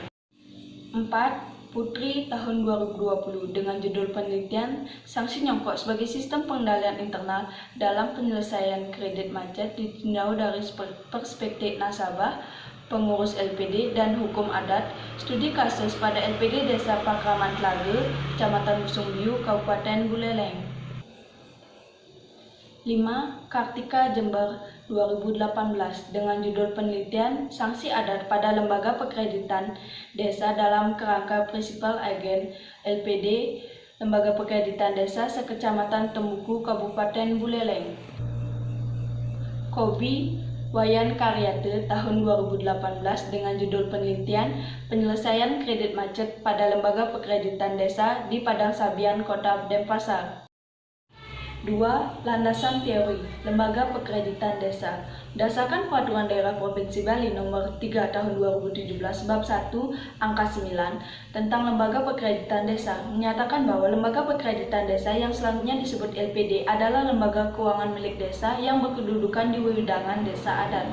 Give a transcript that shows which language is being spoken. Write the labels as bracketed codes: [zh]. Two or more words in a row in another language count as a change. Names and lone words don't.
[id] 4. Putri tahun 2020 dengan judul penelitian sanksi nyongkok sebagai sistem pengendalian internal dalam penyelesaian kredit macet ditinjau dari perspektif nasabah, pengurus LPD, dan hukum adat. Studi kasus pada LPD Desa Pakraman Tlage, Kecamatan Busungbiu, Kabupaten Buleleng. 5. Kartika Jember 2018 dengan judul penelitian sanksi adat pada lembaga pekreditan desa dalam kerangka prinsipal agen LPD Lembaga Pekreditan Desa sekecamatan Tembuku, Kabupaten Buleleng. Kobi Wayan Karyate tahun 2018 dengan judul penelitian penyelesaian kredit macet pada lembaga pekreditan desa di Padang Sabian, Kota Denpasar. 2. Landasan teori Lembaga Pekreditan Desa. Berdasarkan Peraturan Daerah Provinsi Bali Nomor 3 Tahun 2017 Bab 1 Angka 9 tentang Lembaga Pekreditan Desa menyatakan bahwa lembaga pekreditan desa yang selanjutnya disebut LPD adalah lembaga keuangan milik desa yang berkedudukan di wewenang desa adat.